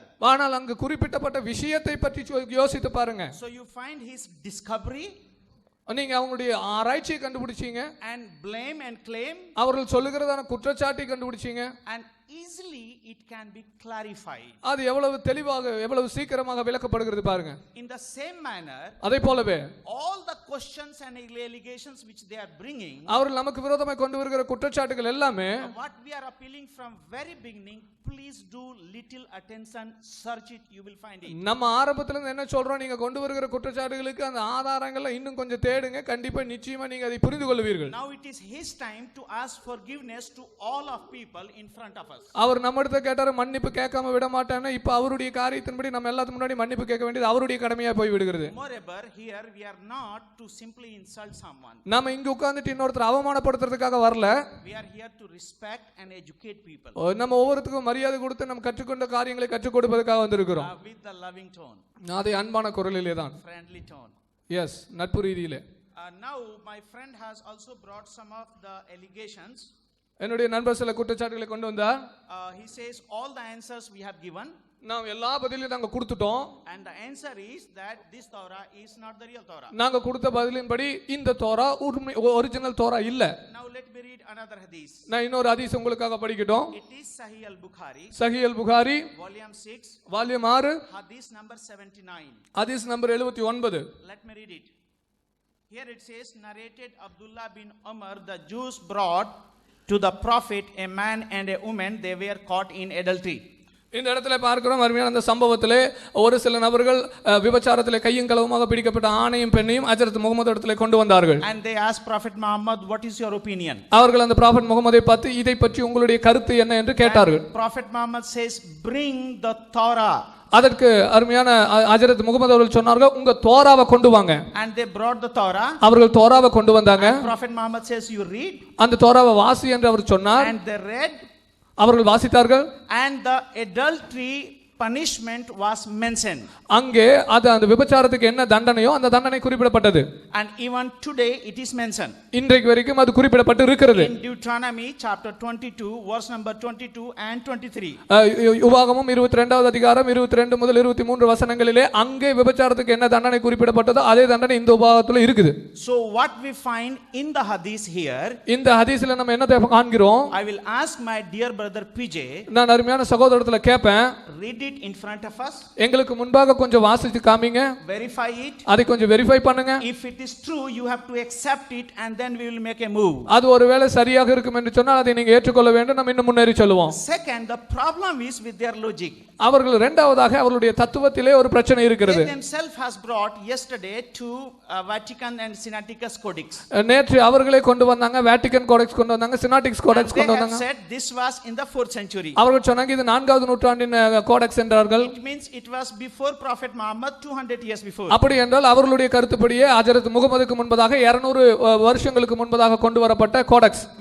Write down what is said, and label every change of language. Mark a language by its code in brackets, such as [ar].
[ta] ஆனால் அங்கு குறிப்பிட்டப்பட்ட விஷயத்தை பற்றி யோசித்து பாருங்க. [en] So you find his discovery, [ta] நீங்க அவங்களுடைய ஆராய்ச்சியை கண்டுபிடிச்சீங்க, [en] and blame and claim, [ta] அவர்கள் சொல்லுகிறதான குற்றச்சாட்டை கண்டுபிடிச்சீங்க, [en] and easily it can be clarified. [ta] அது எவ்வளவு தெளிவாக எவ்வளவு சீக்கிரமாக விளக்கப்படுகிறது பாருங்க. [en] In the same manner, [ta] அதே போலவே [en] all the questions and allegations which they are bringing, [ta] அவர்கள் நமக்கு விரோதமாக கொண்டு வருகிற குற்றச்சாட்டுகள் எல்லாமே, [en] what we are appealing from very beginning, please do little attention, search it, you will find it. [ta] நம்ம ஆரம்பத்துல இருந்து என்ன சொல்றோம், நீங்க கொண்டு வருகிற குற்றச்சாட்டுகளுக்கு அந்த ஆதாரங்களை இன்னும் கொஞ்சம் தேடுங்க, கண்டிப்பா நிச்சயமா நீங்க அதை புரிந்து கொள்வீர்கள். [en] Now it is his time to ask forgiveness to all of people in front of us. us. [ta] அவர் நம்மிடத்தை கேட்டாரு, மன்னிப்பு கேட்காம விட மாட்டான்னு. இப்ப அவருடைய காரியத்தின்படி நம்ம எல்லாத்துக்கு முன்னாடி மன்னிப்பு கேட்க வேண்டியது அவருடைய கடமையா போய் விடுகிறது. [en] Moreover, here we are not to simply insult someone. [ta] நாம இங்க உட்கார்ந்துட்டு இன்னொருத்தர் அவமானப்படுத்துறதுக்காக வரல. [en] We are here to respect and educate people. [ta] நம்ம ஒவ்வொருத்துக்கும் மரியாதை கொடுத்து நம்ம கற்றுக்கொண்ட காரியங்களை கற்றுக் கொடுப்பதற்காக வந்திருக்கிறோம். [en] With the loving tone. [ta] அதே அன்பான குரலிலே தான். [en] Friendly tone. [ta] எஸ், நட்பு ரீதியிலே. [en] Now my friend has also brought some of the allegations. [ta] என்னுடைய நண்பர் சில குற்றச்சாட்டுகளை கொண்டு வந்தார். [en] He says all the answers we have given. [ta] நாம் எல்லா பதிலையும் நாங்க கொடுத்துட்டோம். [en] And the answer is that this Torah is not the real Torah. [ta] நாங்க கொடுத்த பதிலின்படி இந்த தோரா ஒரிஜினல் தோரா இல்ல. [en] Now let me read another hadith. [ta] நான் இன்னொரு ஹதீஸ் உங்களுக்காக படிக்கட்டும். [en] It is Sahih al-Bukhari. [ta] சஹீஹ் அல்-புகாரி [en] Volume 6. Volume 6 Hadith number 79. [ta] ஹதீஸ் number 79. [en] Let me read it. Here it says, narrated Abdullah bin Umar, the Jews brought to the prophet a man and a woman, they were caught in adultery. [ta] இந்த இடத்துல பார்க்கிறோம், அருமையான அந்த சம்பவத்திலே ஒரு சில நபர்கள் விபச்சாரத்திலே கையும் களவுமாக பிடிக்கப்பட்ட ஆணையும் பெண்ணையும் ஹஜ்ரத் முகமது இடத்திலே கொண்டு வந்தார்கள். [en] And they asked Prophet Muhammad, what is your opinion? [ta] அவர்கள் அந்த ப்ராஃபட் முகமதை பார்த்து இதை பற்றி உங்களுடைய கருத்து என்ன என்று கேட்டார்கள். [en] And Prophet Muhammad says, bring the Torah. [ta] அதற்கு அருமையான ஹஜ்ரத் முகமது அவர்கள் சொன்னார்கள், உங்க தோராவை கொண்டு வாங்க. [en] And they brought the Torah. [ta] அவர்கள் தோராவை கொண்டு வந்தாங்க. [en] And Prophet Muhammad says, you read. [ta] அந்த தோராவை வாசி என்று அவர் சொன்னார். [en] And they read. [ta] அவர்கள் வாசித்தார்கள். [en] And the adultery punishment was mentioned. [ta] அங்கே அது அந்த விபச்சாரத்துக்கு என்ன தண்டனையோ அந்த தண்டனை குறிப்பிடப்பட்டது. [en] And even today it is mentioned. [ta] இன்றைக்கு வரைக்கும் அது குறிப்பிடப்பட்டு இருக்கிறது. [en] In Deuteronomy chapter 22 verse number 22 and 23. [ta] உபாகமம் 22வது அதிகாரம் 22 முதல் 23 வசனங்களிலே அங்கே விபச்சாரத்துக்கு என்ன தண்டனை குறிப்பிடப்பட்டதோ அதே தண்டனை இந்த உபாகத்துல இருக்குது. [en] So what we find in the hadith here, [ta] இந்த ஹதீஸ்ல நம்ம என்னத்தை காண்கிறோம்? [en] I will ask my dear brother PJ. [ta] நான் அருமையான சகோதரத்துல கேட்பேன், [en] read it in front of us. [ta] எங்களுக்கு முன்பாக கொஞ்சம் வாசித்து காமிங்க. [en] Verify it. [ta] அதை கொஞ்சம் வெரிஃபை பண்ணுங்க. [en] If it is true, you have to accept it and then we will make a move. [ta] அது ஒருவேளை சரியாக இருக்கும் என்று சொன்னால் அதை நீங்க ஏற்றுக்கொள்ள வேண்டும். நம்ம இன்னும் முன்னேறி செல்வோம். [en] Second, the problem is with their logic. [ta] அவர்கள் இரண்டாவதாக அவர்களுடைய தத்துவத்திலே ஒரு பிரச்சனை இருக்கிறது. [en] They themselves has brought yesterday to Vatican and Sinaiticus Codex. [ta] நேற்று அவர்களே கொண்டு வந்தாங்க, வேட்டிகன் கோடெக்ஸ் கொண்டு வந்தாங்க, சினாட்டிக்ஸ் கோடெக்ஸ் கொண்டு வந்தாங்க. [en] They said this was in the 4th century. [ta] அவர்கள் சொன்னாங்க இது 4வது நூற்றாண்டின் கோடெக்ஸ் என்றார்கள். [en] It means it was before Prophet Muhammad, 200 years before. [ta] அப்படி என்றால் அவர்களுடைய கருத்துப்படியே ஹஜ்ரத் முகமதுக்கு முன்பதாக 200 வருஷங்களுக்கு முன்பதாக கொண்டு வரப்பட்ட கோடெக்ஸ்.